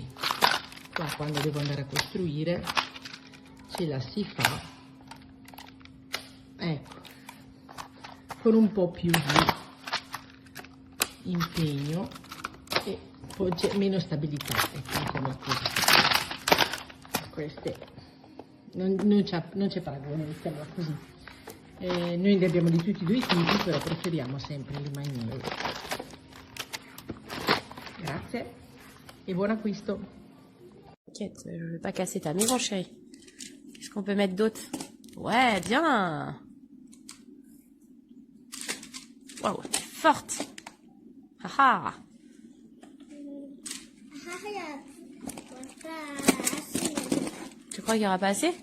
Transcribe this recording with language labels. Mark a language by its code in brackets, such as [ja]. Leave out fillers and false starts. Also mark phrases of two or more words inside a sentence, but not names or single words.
[it] Qua quando devo andare a costruire ce la si fa, ecco, con un po' più di impegno e poi c'è meno stabilità, ecco, mettiamola così. Queste non c'è paragone, mettiamola così. Noi ne abbiamo di tutti e due i tipi, però preferiamo sempre le magneti. Grazie et bon acquisto. [fr] T'inquiète, je vais pas casser ta maison, chérie. Qu'est-ce qu'on peut mettre d'autre? Ouais, bien. Waouh, t'es forte. Haha. Tu crois qu'il n'y aura pas assez?